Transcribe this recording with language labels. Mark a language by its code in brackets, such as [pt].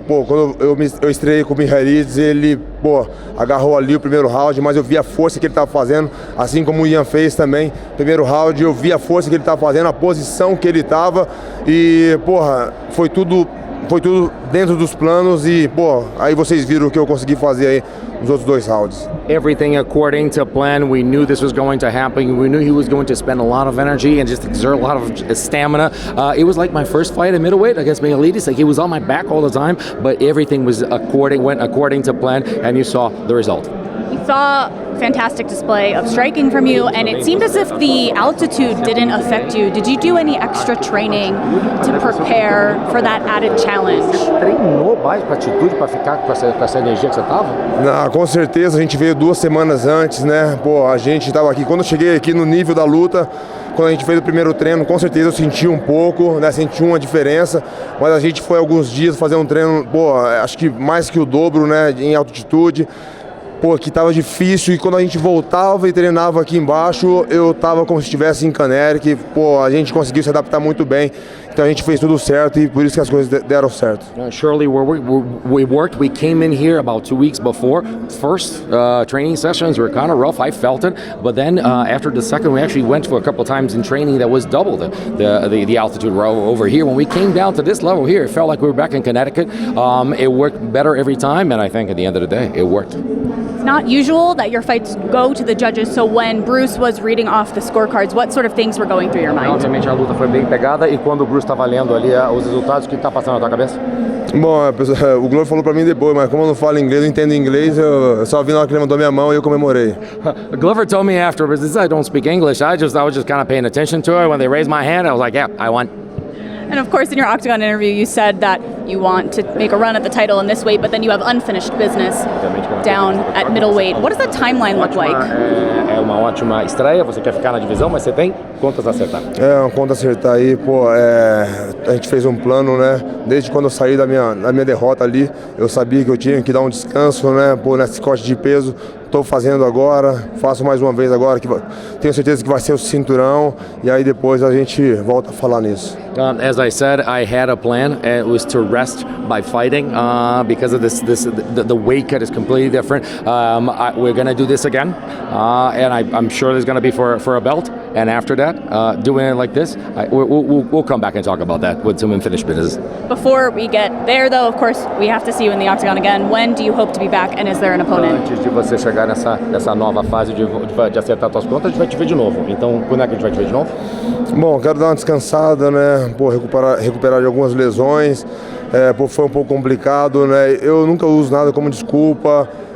[pt] Pô, quando eu estreiei com o Miharidis, ele, pô, agarrou ali o primeiro round, mas eu vi a força que ele estava fazendo, assim como o Jan fez também. Primeiro round, eu vi a força que ele estava fazendo, a posição que ele estava e, porra, foi tudo dentro dos planos e, pô, aí vocês viram o que eu consegui fazer aí nos outros dois rounds. [en] Everything according to plan. We knew this was going to happen. We knew he was going to spend a lot of energy and just exert a lot of stamina. It was like my first fight at middleweight against Miharidis. Like, he was on my back all the time, but everything went according to plan, and you saw the result. We saw a fantastic display of striking from you, and it seemed as if the altitude didn't affect you. Did you do any extra training to prepare for that added challenge? [pt] Você treinou mais para altitude para ficar com essa energia que você tava? Não, com certeza, a gente veio 2 semanas antes, né? Pô, a gente estava aqui. Quando eu cheguei aqui no nível da luta, quando a gente fez o primeiro treino, com certeza eu senti um pouco, né? Senti uma diferença, mas a gente foi alguns dias fazer um treino, pô, acho que mais que o dobro, né? Em altitude. Pô, que tava difícil, e quando a gente voltava e treinava aqui embaixo, eu tava como se estivesse em Canary, que, pô, a gente conseguiu se adaptar muito bem, então a gente fez tudo certo e por isso que as coisas deram certo. [en] Surely we worked. We came in here about 2 weeks before. First training sessions were kind of rough. I felt it, but then after the second, we actually went for a couple times in training that was double the altitude over here. When we came down to this level here, it felt like we were back in Connecticut. It worked better every time, and I think at the end of the day, it worked. It's not usual that your fights go to the judges, so when Bruce was reading off the scorecards, what sort of things were going through your mind? [pt] Obviamente a luta foi bem pegada, e quando o Bruce estava lendo ali os resultados, o que está passando na tua cabeça? Bom, o Glover falou pra mim depois, mas como eu não falo inglês, eu entendo inglês, eu só vi na hora que ele mandou minha mão e eu comemorei. [en] Glover told me afterwards, I don't speak English, I was just kind of paying attention to it. When they raised my hand, I was like, yeah, I won. And of course, in your Octagon interview, you said that you want to make a run at the title in this weight, but then you have unfinished business down at middleweight. What does that timeline look like? [pt] É uma ótima estreia, você quer ficar na divisão, mas você tem contas a acertar. Uma conta a acertar aí, pô, a gente fez um plano, né? Desde quando eu saí da minha derrota ali, eu sabia que eu tinha que dar um descanso, né? Pô, nesse corte de peso. Estou fazendo agora, faço mais uma vez agora, que tenho certeza que vai ser o cinturão, e aí depois a gente volta a falar nisso. [en] As I said, I had a plan. It was to rest by fighting because of the weight cut is completely different. We're going to do this again, and I'm sure there's going to be for a belt. And after that, doing it like this, we'll come back and talk about that with some unfinished business. Before we get there, though, of course, we have to see you in the Octagon again. When do you hope to be back, and is there an opponent? [pt] Antes de você chegar nessa nova fase de acertar suas contas, a gente vai te ver de novo. Então, quando é que a gente vai te ver de novo? Bom, quero dar uma descansada, né? Pô, recuperar de algumas lesões. Pô, foi um pouco complicado, né? Eu nunca uso nada como desculpa.